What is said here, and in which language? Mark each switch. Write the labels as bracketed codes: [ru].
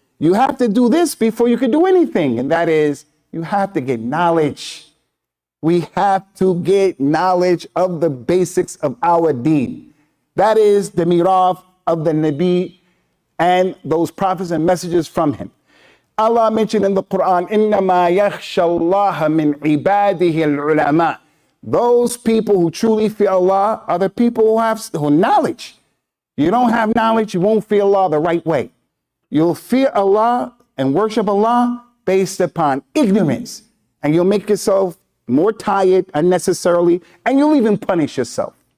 [en] You have to do this before you can do anything. And that is, you have to get knowledge. We have to get knowledge of the basics of our deen. That is the miraf of the Nabi and those prophets and messages from him. Allah mentioned in the Quran, [ar] إِنَّمَا يَخْشَى اللَّهَ مِنْ عِبَادِهِ الْعُلَمَاء. [en] Those people who truly fear Allah are the people who have knowledge. You don't have knowledge, you won't fear Allah the right way. You'll fear Allah and worship Allah based upon ignorance. And you'll make yourself more tired unnecessarily, and you'll even punish yourself.